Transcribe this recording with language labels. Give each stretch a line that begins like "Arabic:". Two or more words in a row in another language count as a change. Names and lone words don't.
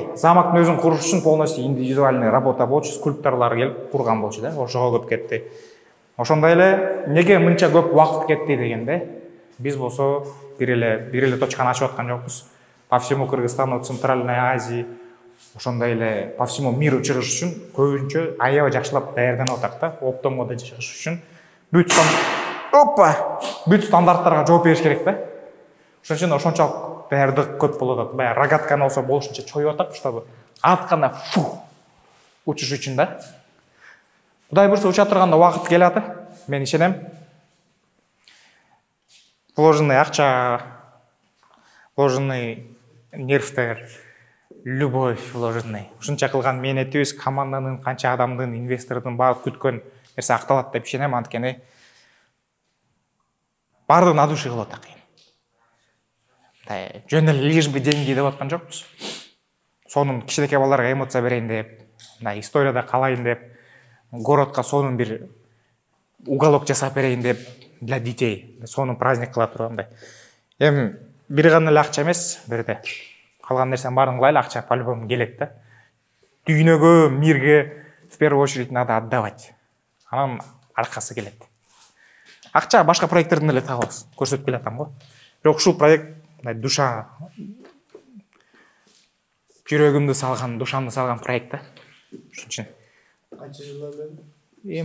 Kyrgyz: Замоктун өзүн куруш үчүн
Russian: полностью индивидуальный работа
Kyrgyz: болчу, скульпторлор келип курган болчу да. Ошого көп кетти. Ошондой эле неге мынча көп убакыт кетти дегенде, биз болсо бир эле точканы ачып аткан жокпуз.
Russian: По всему Кыргызстану, Центральной Азии,
Kyrgyz: ошондой эле
Russian: по всему миру
Kyrgyz: чыгыш үчүн көбүнчө аябай жакшылап даярданып атак да. Оптом мода чыгыш үчүн бүт стандарттарга жооп бериш керек да. Ошон үчүн ошончолук даярдык көп болуп атат. Баягы рогатканы болсо болушунча чоюп атак, чтобы атканда учуш үчүн да. Кудай бурса уча турганда убакыт келатыр. Мен ишенем. Вложенный акча, вложенный нервтер,
Russian: любовь вложенный.
Kyrgyz: Ушунча кылган мээнетибиз, команданын, канча адамдын, инвестордун баары күткөн нерсе акталат деп ишенем. Анткени баардыгы
Russian: на душе
Kyrgyz: кылып атак. Жөн эле
Russian: лишь бы деньги
Kyrgyz: деп аткан жокпуз. Сонун кичинекей балдарга эмоция берейин деп, историяда калайын деп, городко сонун бир уголок жасап берейин деп,
Russian: для детей.
Kyrgyz: Сонун праздник кыла тургандай. Эми бир гана эле акча эмес, бу жерде калган нерсенин баарын кылайлы, акча по-любому келет да.
Russian: Дүйнөгө, мирге в первую очередь надо отдавать.
Kyrgyz: Анан аркасы келет. Акча башка проекттерден эле табабыз, көрсөтүп келатам го. Бирок ушул проект душа, жүрөгүмдү салган, душамды салган проект да. Ошон үчүн. Канча жылдан бери?